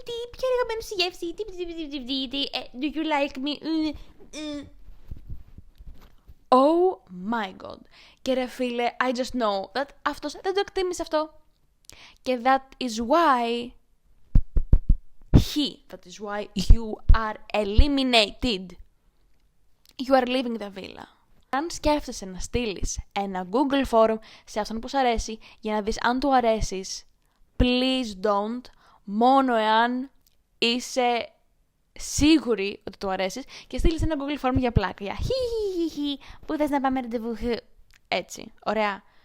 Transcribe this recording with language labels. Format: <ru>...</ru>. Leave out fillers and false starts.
<el>Ποια αγαπημένη σου γεύση.</el> <en>Do you like me? Oh my god.</en> <el>Και ρε φίλε,</el> <en>I just know that</en> <el>αυτός δεν το εκτίμησε αυτό.</el> <en>Και that is why that is why you are eliminated. You are leaving the villa.</en> <el>Αν σκέφτεσαι να στείλεις ένα Google form σε αυτόν που σου αρέσει για να δεις αν του αρέσεις,</el> <en>please don't,</en> <el>μόνο εάν είσαι σίγουρη ότι του αρέσεις και στείλεις ένα Google form για πλάκα. Για που θες να πάμε ραντεβού. Έτσι, ωραία.</el>